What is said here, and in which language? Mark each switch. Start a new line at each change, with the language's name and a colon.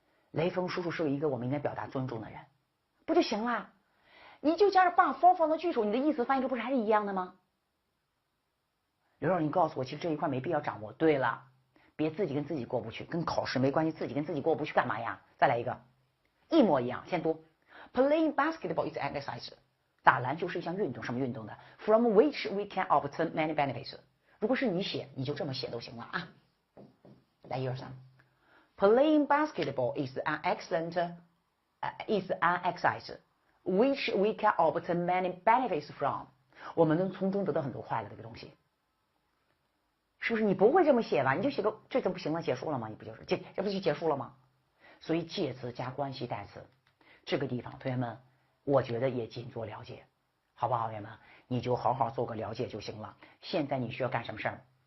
Chinese: 雷锋叔叔是一个我们应该表达尊重的人，不就行啦？你就加上把 for 放到句首，你的意思翻译出不是还是一样的吗？刘老师，你告诉我，其实这一块没必要掌握。对了，别自己跟自己过不去，跟考试没关系，自己跟自己过不去干嘛呀？再来一个，一模一样，先读
English: Playing basketball is an exercise，
Chinese: 打篮球是一项运动，什么运动呢 ？
English: From which we can obtain many benefits。
Chinese: 如果是你写，你就这么写都行了啊。
English: 来1、2、3 ，Playing basketball is an exercise which we can obtain many benefits from。
Chinese: 我们能从中得到很多快乐的一个东西。是不是你不会这么写吧？你就写个这怎么不行了？结束了吗？你不就是这不就结束了吗？所以介词加关系代词，这个地方同学们，我觉得也仅做了解，好不好？同学们，你就好好做个了解就行了。现在你需要干什么事儿？